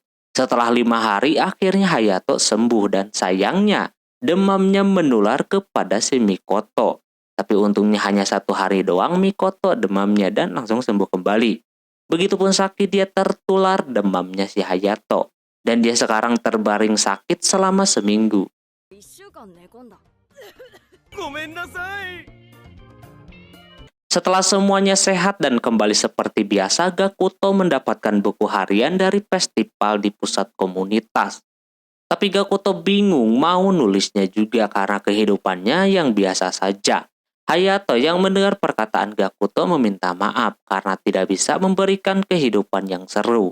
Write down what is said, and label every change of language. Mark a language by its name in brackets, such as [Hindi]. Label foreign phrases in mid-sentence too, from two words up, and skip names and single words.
[Indonesian] Setelah 5 hari akhirnya Hayato sembuh dan sayangnya demamnya menular kepada si Mikoto. Tapi untungnya hanya 1 hari doang Mikoto demamnya dan langsung sembuh kembali. Begitupun Saki, dia tertular demamnya si Hayato. Dan dia sekarang terbaring sakit selama seminggu. [Japanese] 1 週間寝込んだ。ごめんなさい。 [Indonesian] Setelah semuanya sehat dan kembali seperti biasa, Gakuto mendapatkan buku harian dari festival di pusat komunitas. Tapi Gakuto bingung mau nulisnya juga karena kehidupannya yang biasa saja. Hayato yang mendengar perkataan Gakuto meminta maaf karena tidak bisa memberikan kehidupan yang seru.